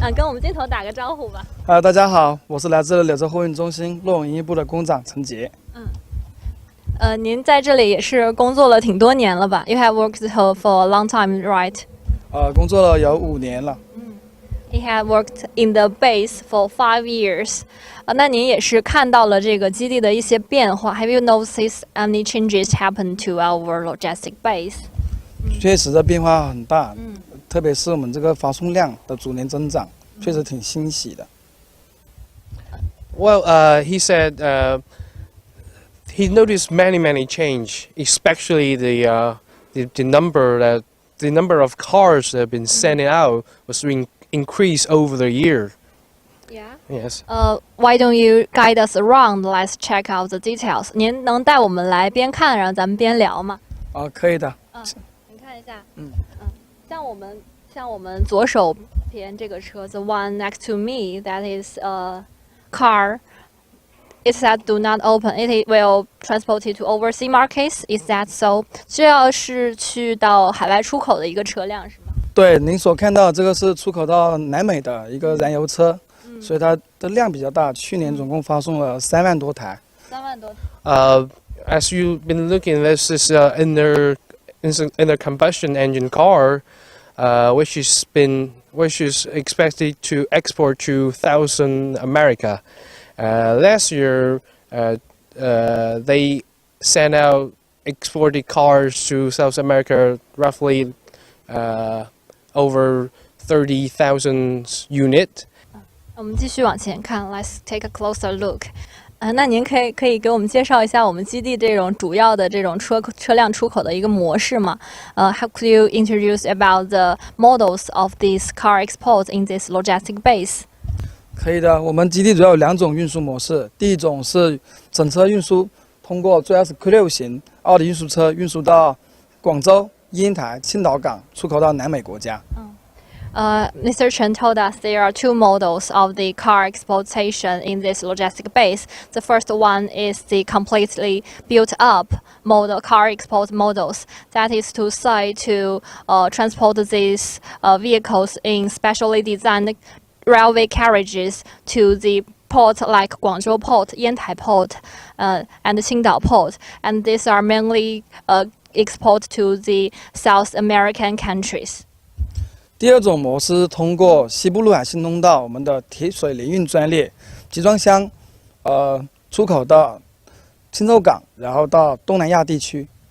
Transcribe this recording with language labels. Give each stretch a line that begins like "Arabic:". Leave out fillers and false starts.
Chinese: 跟我们镜头打个招呼吧。大家好，我是来自柳州货运中心洛永营业部的工长陈杰。您在这里也是工作了挺多年了吧？
English: You have worked here for a long time, right?
Chinese: 工作了有5年了。
English: He had worked in the base for 5 years.
Chinese: 那您也是看到了这个基地的一些变化。
English: Have you noticed any changes happen to our logistic base?
Chinese: 确实的变化很大，特别是我们这个发送量的逐年增长，确实挺欣喜的。
English: Well, he said he noticed many change, especially the number of cars that have been sent out was increased over the year. Yeah. Yes. Why don't you guide us around? Let's check out the details.
Chinese: 您能带我们来边看，然后咱们边聊吗？可以的。您看一下。像我们左手边这个车
English: ，the one next to me, that is a car. It said do not open. It will transport it to overseas markets. Is that so?
Chinese: 这要是去到海外出口的一个车辆是吗？对，您所看到这个是出口到南美的一个燃油车，所以它的量比较大。去年总共发送了3万多台。 3万多台。
English: As you've been looking, this is inner combustion engine car, which is expected to export to South America. Last year, they sent out exported cars to South America roughly over 30,000 units.
Chinese: 我们继续往前看
English: ，Let's take a closer look.
Chinese: 那您可以给我们介绍一下我们基地这种主要的这种车辆出口的一个模式吗？
English: How could you introduce about the models of these car exports in this logistic base?
Chinese: 可以的，我们基地主要有2种运输模式。第一种是整车运输，通过主要是 Q6型奥迪运输车运输到广州、烟台、青岛港，出口到南美国家。
English: Mr. Chen told us there are 2 models of the car exportation in this logistic base. The first one is the completely built-up car export models. That is to say, to transport these vehicles in specially designed railway carriages to the port like Guangzhou Port, Yantai Port, and Qingdao Port. And these are mainly export to the South American countries.
Chinese: 第2种模式通过西部陆海新通道我们的铁水联运专列集装箱，出口到青州港，然后到东南亚地区。